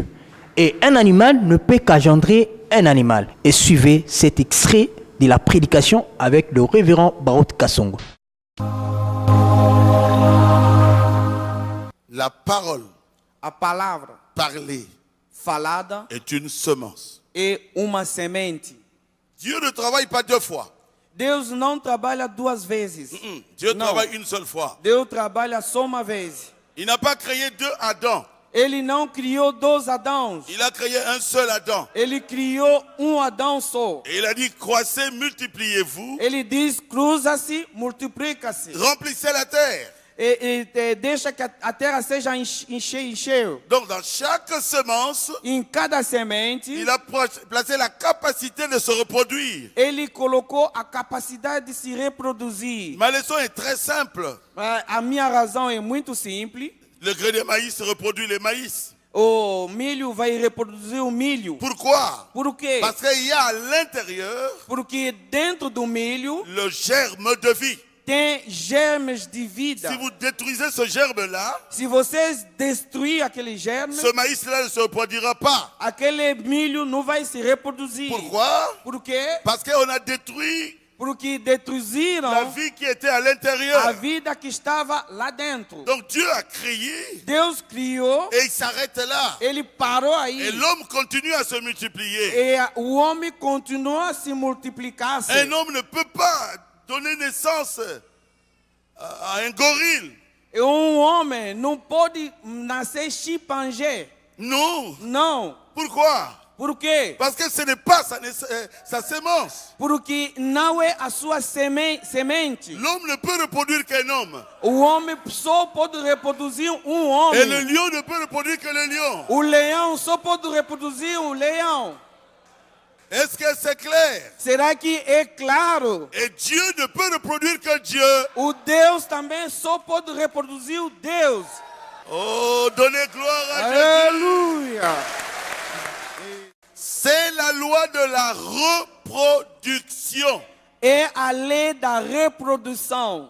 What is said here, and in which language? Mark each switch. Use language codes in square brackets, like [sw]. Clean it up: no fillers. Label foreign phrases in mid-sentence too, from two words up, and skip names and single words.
[fr] Et un animal ne peut qu'engendrer un animal. Et suivez cet extrait de la prédication avec le révérend Baruti Kasongo. La parole [pt] A palavra [fr] parlée [pt] falada [fr] est une semence. [pt] é uma semente. [fr] Dieu ne travaille pas deux fois. [pt] Deus não trabalha duas vezes. [fr] Dieu Non. travaille une seule fois. [pt] Deus trabalha só uma vez. [fr] Il n'a pas créé deux Adam. [pt] Ele não criou dois Adãos. [fr] Il a créé un seul Adam. [pt] Ele criou Adão só. [fr] Et il a dit, croissez, multipliez-vous, [pt] Ele diz, cruza-se, multiplica-se. [fr] remplissez la terre. [pt] Deixa que a terra seja encheu. [fr] Donc dans chaque semence, [pt] Em cada semente, [fr] il a placé la capacité de se reproduire. [pt] ele colocou a capacidade de se reproduzir. [fr] Ma leçon est très simple. [pt] A minha razão é muito simples. [fr] Le gré de maïs reproduit le maïs. [pt] O milho vai reproduzir o milho. [fr] Pourquoi? [pt] Por quê? [fr] Parce qu'il y a à l'intérieur [pt] Porque dentro do milho [fr] le germe de vie. [pt] tem germes de vida. [fr] Si vous détruisez ce germe-là, [pt] Se vocês destruir aquele germe, [fr] ce maïs-là ne se reproduira pas. [pt] aquele milho não vai se reproduzir. [fr] Pourquoi? [pt] Por quê? [fr] Parce qu'on a détruit [pt] Porque destruíram [fr] la vie qui était à [pt] a [fr] l'intérieur. [pt] vida que estava lá dentro. [fr] Donc Dieu a créé [pt] Deus criou, [fr] et il s'arrête là. [pt] ele parou [fr] Et [pt] aí. [fr] l'homme continue à se multiplier. [pt] E o homem continua a se multiplicar. [fr] Un homme ne peut pas donner naissance à un gorille. [pt] E homem não pode nascer chimpanzé. [fr] Non. [pt] Não. [fr] Pourquoi? [pt] Por quê? [fr] Parce que ce n'est pas sa sémence. [pt] Porque não é a sua semente. [fr] L'homme ne peut reproduire qu'un homme. [pt] O homem só pode reproduzir [fr] Et le [pt] homem. [fr] lion ne peut reproduire que le lion. [pt] O leão só pode reproduzir leão. [fr] Est-ce que c'est clair? [pt] Será que é claro? [fr] Et Dieu ne peut reproduire que Dieu. [pt] O Deus também só pode reproduzir o Deus. [fr] Oh, donnez gloire à Jésus. [pt] Aleluia! [fr] C'est la loi de la reproduction. [pt] É a lei da reprodução.